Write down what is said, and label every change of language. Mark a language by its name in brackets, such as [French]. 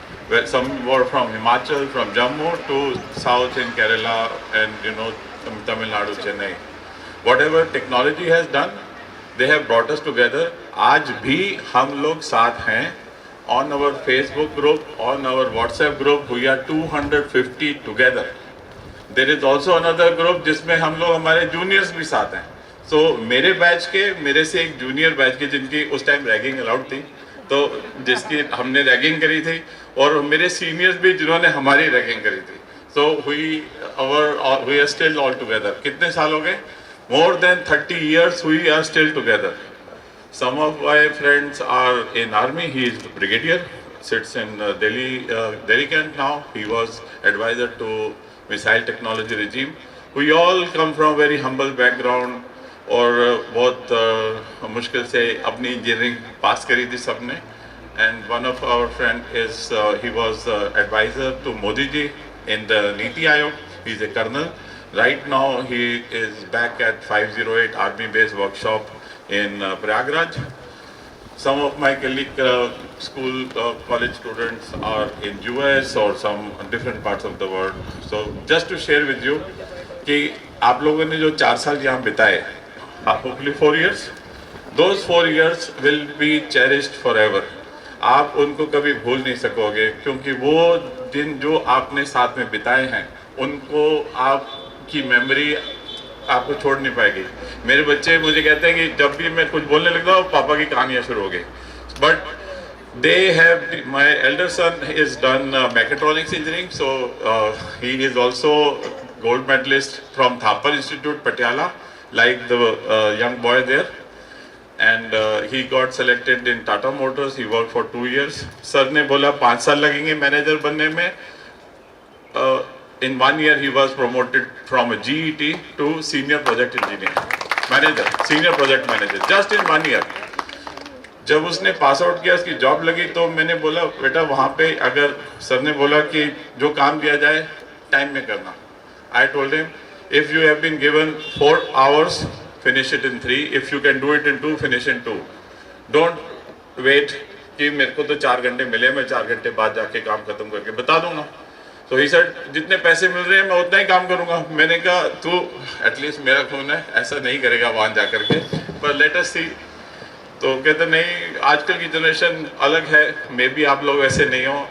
[English] Well, some were from Himachal, from Jammu to south in Kerala and Tamil Nadu, Chennai. Whatever technology has done, they have brought us together. [Hindi] आज भी हम लोग साथ हैं. [English] On our Facebook group, on our WhatsApp group, we are 250 together. There is also another group [Hindi] जिसमें हम लोग हमारे juniors भी साथ हैं. So मेरे बैच के, मेरे से एक जूनियर बैच के जिनकी उस टाइम रैगिंग अलाउड थी, तो जिसकी हमने रैगिंग करी थी, और मेरे सीनियर्स भी जिन्होंने हमारी रैगिंग करी थी. [English] So we are still all together. [Hindi] कितने साल हो गए? [English] More than 30 years we are still together. Some of my friends are in army. He is brigadier, sits in Delhi Kent now. He was advisor to missile technology regime. We all come from very humble background, [Hindi] और बहुत मुश्किल से अपनी engineering pass करी थी सबने. [English] And one of our friend is he was advisor to Modi ji in the Niti Aayog. He is a colonel. Right now he is back at 508 Army Base Workshop in Prayagraj. Some of my colleague school college students are in US or some different parts of the world. So just to share with you [Hindi] कि आप लोगों ने जो 4 साल यहाँ बिताए, [English] hopefully 4 years, those 4 years will be cherished forever. [Hindi] आप उनको कभी भूल नहीं सकोगे, क्योंकि वो दिन जो आपने साथ में बिताए हैं उनको आपकी मेमोरी आपको छोड़ नहीं पाएगी. मेरे बच्चे मुझे कहते हैं कि जब भी मैं कुछ बोलने लगता हूँ पापा की कहानियाँ शुरू हो गई. [English] But they have, my elder son is done mechatronics engineering, so he is also gold medalist from Thapar Institute, Patiala, like the young boy there. And he got selected in Tata Motors. He worked for 2 years. [Hindi] Sir ने बोला 5 साल लगेंगे manager बनने में. [English] In 1 year he was promoted from a GET to senior project engineer, manager, senior project manager, just in 1 year. [Hindi] जब उसने pass out किया, उसकी जॉब लगी, तो मैंने बोला बेटा वहाँ पे अगर सर ने बोला कि जो काम दिया जाए टाइम में करना. [English] I told him, if you have been given 4 hours, finish it in 3. If you can do it in 2, finish in 2. Don't wait [Hindi] कि मेरे को तो 4 घंटे मिले, मैं 4 घंटे बाद जाके काम खत्म करके बता दूंगा. [English] So he said, [Hindi] जितने पैसे मिल रहे हैं मैं उतना ही काम करूंगा. मैंने कहा तू एटलीस्ट मेरा खून है, ऐसा नहीं करेगा वहाँ जा करके, पर [English] Let us see. [Hindi] तो कहते नहीं, आजकल की जनरेशन अलग है, [English] maybe [Hindi] आप लोग ऐसे नहीं हो.